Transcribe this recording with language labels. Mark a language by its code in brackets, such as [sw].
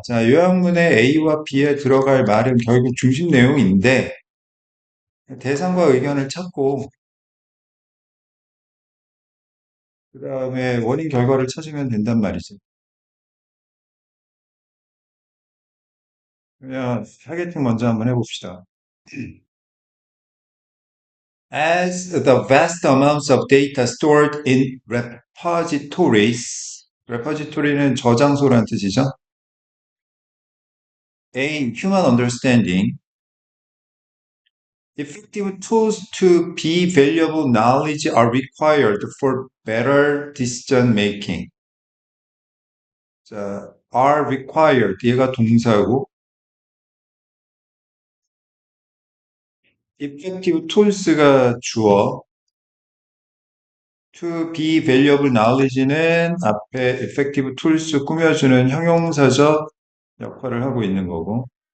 [ko] 자, 요약문의 A와 B에 들어갈 말은 결국 중심 내용인데 대상과 의견을 찾고 그 다음에 원인 결과를 찾으면 된단 말이지. 그러면 타겟팅 먼저 한번 해봅시다. [en] As the vast amounts of data stored in repositories, [ko] repository는 저장소라는 뜻이죠. [en] A. Human understanding. Effective tools to be valuable knowledge are required for better decision making. [ko] 자, are required. 얘가 동사고, [en] effective tools [ko] 가 주어, [en] to be valuable knowledge [ko] 는 앞에 effective tools 꾸며주는 형용사적 역할을 하고 있는 거고,